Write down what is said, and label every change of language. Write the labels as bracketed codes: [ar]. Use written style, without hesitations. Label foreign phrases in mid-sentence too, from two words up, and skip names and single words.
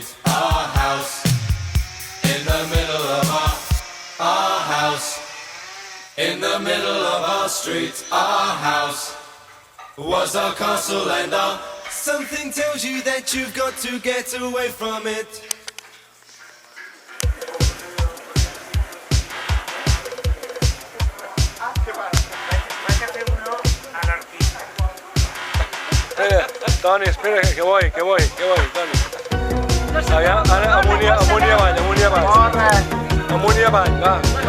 [en] Our house in the middle of our house in the middle of our street. Our house was our castle and our... Something tells you that you've got to get away from it. [es] Toni, espera, que voy, Toni. [ca] Allà, ara amunt i avall, amunt i avall, va.